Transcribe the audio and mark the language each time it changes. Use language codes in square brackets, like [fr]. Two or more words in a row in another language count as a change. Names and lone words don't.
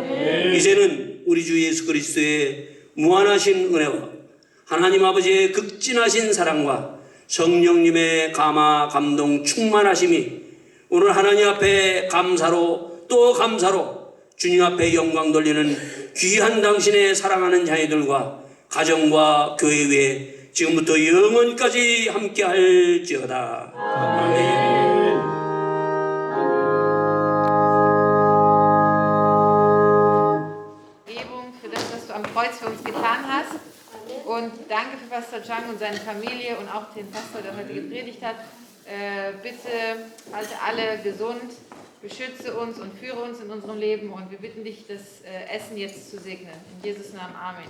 [ko] 이제는 우리 주 예수 그리스도의 무한하신 은혜와 하나님 아버지의 극진하신 사랑과 성령님의 감화 감동 충만하심이 오늘 하나님 앞에 감사로 또 감사로 주님 앞에 영광 돌리는 귀한 당신의 사랑하는 자녀들과 가정과 교회 위에 지금부터 영원까지 함께 할지어다. 아멘. [de] Für das, was du am Kreuz für uns getan hast. Und danke für Pastor Chang und seine Familie und auch den Pastor, der heute gepredigt hat. Bitte halte alle gesund, beschütze uns und führe uns in unserem Leben. Und wir bitten dich, das Essen jetzt zu segnen. In Jesus' Namen. Amen.